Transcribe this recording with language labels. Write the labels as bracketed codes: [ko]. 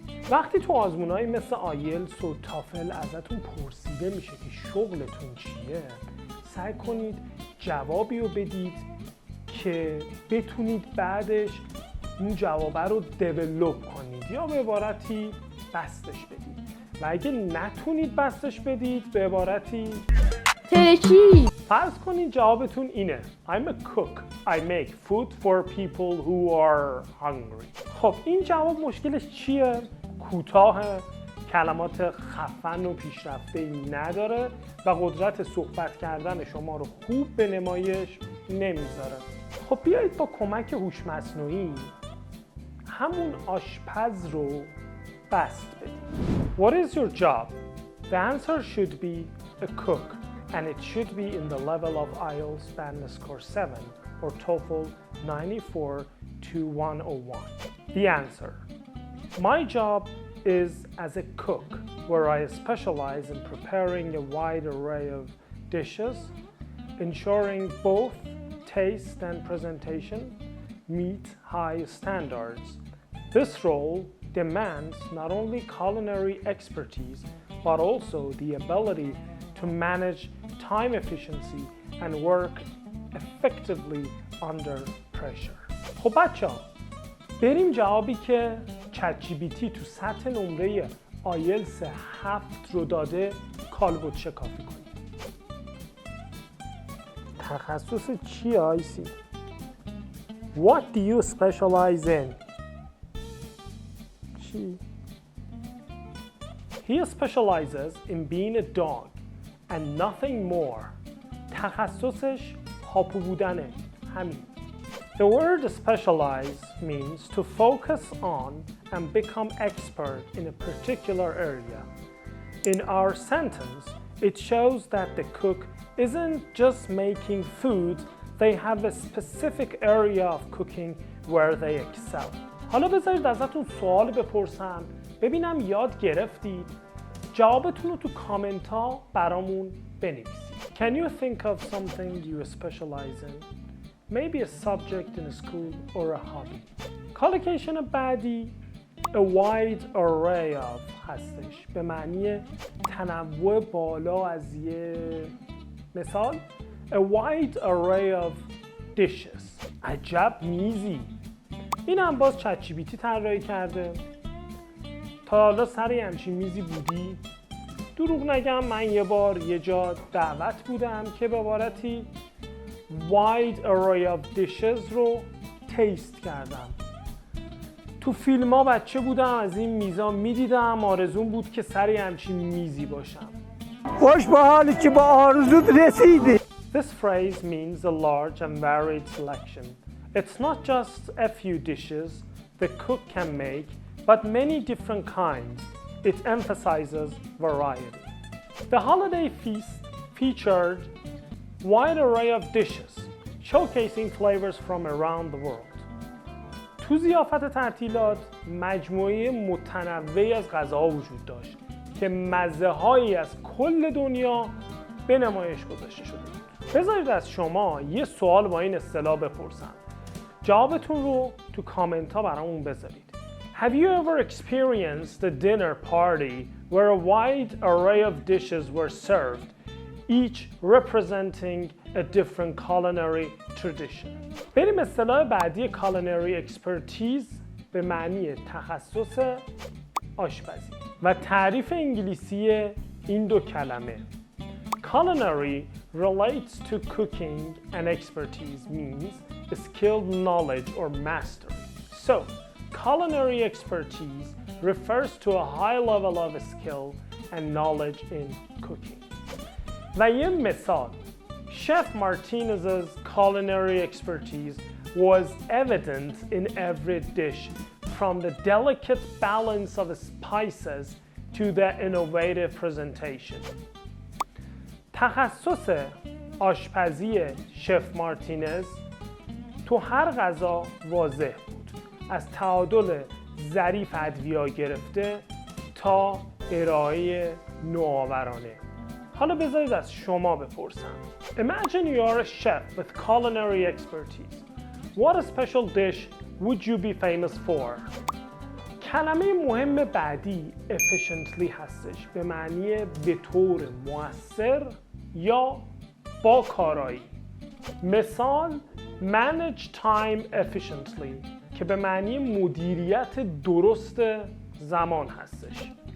[fa] وقتی تو آزمونایی مثل آیلتس و تافل ازتون پرسیده میشه که شغلتون چیه، سعی کنید جوابی رو بدید که بتونید بعدش اون جوابه رو دیولوب کنید یا به عبارتی بستش بدید و اگه نتونید بستش بدید به عبارتی ترکی. فرض کنید جوابتون اینه [en] I'm a cook. I make food for people who are hungry. [fa] خب این جواب مشکلش چیه؟ کوتاه، کلمات خفن و پیشرفته‌ای نداره و قدرت صحبت کردن شما رو خوب به نمایش نمیذاره. خب بیایید با کمک هوش مصنوعی همون آشپز رو بست بدیم. [en] What is your job? The answer should be a cook and it should be in the level of IELTS Standard Score 7 or TOEFL 94 to 101. The answer. My job is as a cook, where I specialize in preparing a wide array of dishes, ensuring both taste and presentation meet high standards. This role demands not only culinary expertise, but also the ability to manage time efficiency and work effectively under pressure. [fa] خب بچه‌ها بریم جوابی که چت جی پی تی تو سطح نمره آیلتس 7 رو داده کالبد شکافی کنیم. تخصص چیه آیسی؟ [en] What do you specialize in? [fa] چی؟ [en] He specializes in being a dog and nothing more. [fa] تخصصش هاپو بودنه. همین. [en] The word specialize means to focus on and become expert in a particular area. In our sentence, it shows that the cook isn't just making food, they have a specific area of cooking where they excel. [fa] حالا بذارید ازتون سوال بپرسم ببینم یاد گرفتید. جوابتون رو تو کامنت ها برامون بنویسید. [en] Can you think of something you specialize in? Maybe a subject in a school or a hobby. [fa] کالوکیشن بعدی [en] a wide array of [fa] هستش به معنی تنوع بالا از یه مثال [en] a wide array of dishes. [fa] عجب میزی. این هم باز چت جی پی تی طراحی کرده. تا حالا سر همچین میزی بودی؟ دروغ نگم من یه بار یه جا دعوت بودم که به عبارتی [en] wide array of dishes [fa] رو تیست کردم. تو فیلم ها بچه بودم از این میزا میدیدم آرزوم بود که سر همچین میزی باشم. خوش به حالی که با آرزوت رسیدی. [en] This phrase means a large and varied selection. It's not just a few dishes the cook can make, but many different kinds. It emphasizes variety. The holiday feast featured wide array of dishes, showcasing flavors from around the world. [fa] تو ضیافت تعطیلات مجموعه متنوعی از غذاها وجود داشت که مزه‌هایی از کل دنیا به نمایش گذاشته شده بود. بذارید از شما یه سوال با این اصطلاح بپرسم. جوابتون رو تو کامنت ها برامون بذارید. [en] Have you ever experienced a dinner party where a wide array of dishes were served, each representing a different culinary tradition? [fa] بریم اصطلاح بعدی [en] culinary expertise [fa] به معنی تخصص آشپزی و تعریف انگلیسی این دو کلمه. [en] Culinary relates to cooking and expertise means a skilled knowledge or mastery. So, culinary expertise refers to a high level of skill and knowledge in cooking. [fa] و یه مثال [en] Chef Martinez's culinary expertise was evident in every dish from the delicate balance of spices to the innovative presentation. [fa] تخصص آشپزی شف مارتینز تو هر غذا واضح بود، از تعادل ظریف ادویه‌ها گرفته تا ارائه نوآورانه. حالا بذارید از شما بپرسم. [en] Imagine you are a chef with culinary expertise. What special dish would you be famous for? [fa] کلمه مهم بعدی efficiently هستش، به معنی به طور مؤثر یا با کارایی. مثال [en] manage time efficiently [fa] که به معنی مدیریت درست زمان هستش.